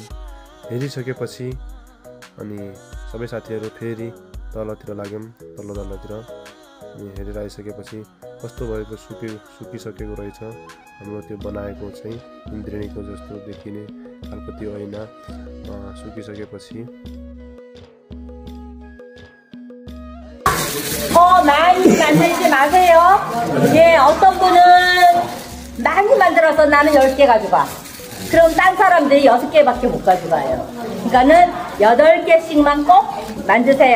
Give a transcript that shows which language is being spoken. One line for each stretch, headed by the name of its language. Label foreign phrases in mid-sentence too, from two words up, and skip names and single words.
Nepali: हेरिसकेपछि अनि सबै साथीहरू फेरि तलतिर लाग्यौँ, तल्लो तल्लोतिर। अनि हेरेर आइसकेपछि कस्तो भएको सुकिसकेको रहेछ हाम्रो त्यो बनाएको चाहिँ इन्द्रेणीको जस्तो देखिने खालको त्यो ऐना सुकिसकेपछि
Korean: 많이 만들지 마세요. 예, 어떤 분은 많이 만들어서 나는 10개 가져가. 그럼 딴 사람들이 6개밖에 못 가져가요. 그러니까는 8개씩만 꼭 만드세요.